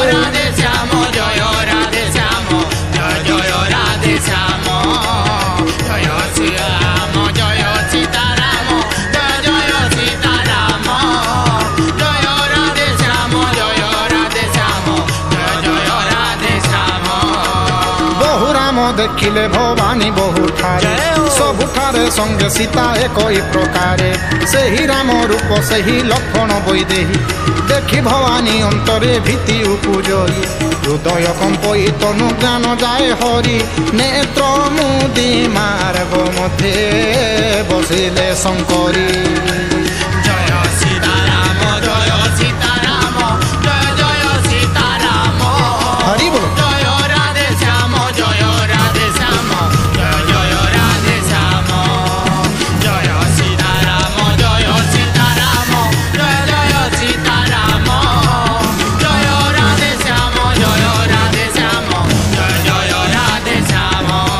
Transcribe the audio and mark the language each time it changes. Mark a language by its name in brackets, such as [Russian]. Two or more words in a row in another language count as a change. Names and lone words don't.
[Hindi] राधे श्याम जय राधे श्याम जय जय राधे श्याम जय श्रीराम जय सीताराम जय जय सीताराम जय राधे श्याम जय राधे श्याम जय जय राधे श्याम [Odia] ବହୁ ରାମ ଦେଖିଲେ ଭବାନୀ ବହୁ ଠାରେ ସବୁ ଠାରେ ସଙ୍ଗେ ସୀତା ଏକ ପ୍ରକାରେ ସେହି ରାମ ରୂପ ସେହି ଲକ୍ଷଣ ବୈଦେହୀ ଦେଖି ଭବାନୀ ଅନ୍ତରେ ଭୀତି ଉପଜଇ ହୃଦୟ କମ୍ପଇ ତନୁ ଜ୍ଞାନ ଯାଏ ହରି ନେତ୍ର ମୁଦି ମାର୍ଗ ମଧ୍ୟ ବସିଲେ ଶଙ୍କରୀ [Hindi] जय सीताराम जय सीताराम जय जय सीताराम हरि बोल जय राधे श्याम जय राधे श्याम जय जय राधे श्याम जय सीताराम जय सीताराम जय जय सीताराम जय राधे श्याम जय राधे श्याम जय जय राधे श्याम